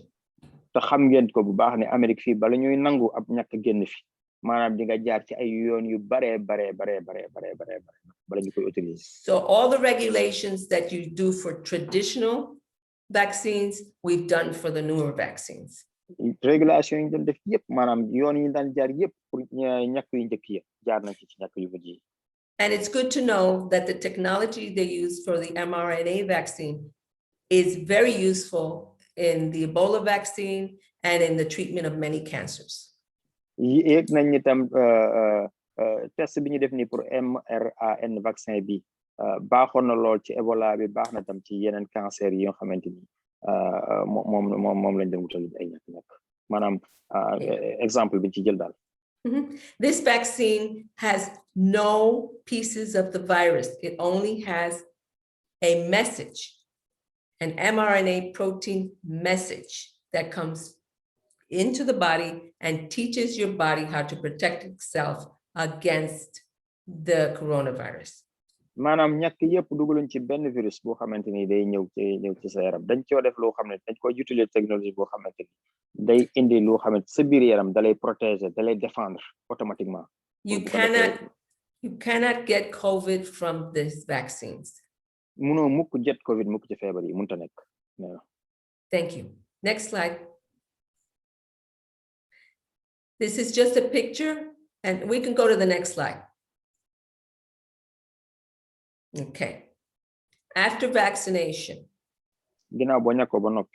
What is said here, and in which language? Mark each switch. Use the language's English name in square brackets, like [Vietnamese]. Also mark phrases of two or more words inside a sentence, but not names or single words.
[Wolof] te xam ngeen ko bu baax ne Amérique fii bala ñuy nangu ab ñàkk génn fi maanaam di nga jaar ci ay yoon yu bare bala ñu koy utiliser. [English] So all the regulations that you do for traditional vaccines, we've done for the newer vaccines. [Wolof] Régulation yi ñu doon def yëpp maanaam yoon yi ñu daan jaar yëpp pour ñàkk yu njëkk yi jaar nañ ci ñàkk yu mujj yi. [English] And it's good to know that the technology they use for the mRNA vaccine is very useful in the Ebola vaccine and in the treatment of many cancers. [Wolof] Yéeg nañ ni tam test bi ñu def ni pour mRNA vaccin bi baaxoon na lool ci Ebola bi baax na tam ci yeneen cancer yi nga xamante ni moom lañ dem wutal ay ñàkk maanaam exemple bi ci jël daal. [English] This vaccine has no pieces of the virus. It only has a message, an mRNA protein message that comes into the body and teaches your body how to protect itself against the coronavirus. [Wolof] maanaam ñàkk yëpp dugaluñ ci benn virus boo xamante ni day ñëw ci sa yaram dañ coo def loo xam ne dañ ko utiliser technologie boo xamante ni day indi loo xamante sa biir yaram dalay protéger dalay [French] défendre automatiquement. [English] You cannot get COVID from these vaccines. [Wolof] Munoo mukk jet COVID mukk ci feebar yi munta nekk. [English] Thank you. Next slide. This is just a picture, and we can go to the next slide. Okay. After vaccination. [Wolof] Ginnaaw boo ñàkkoo ba noppi.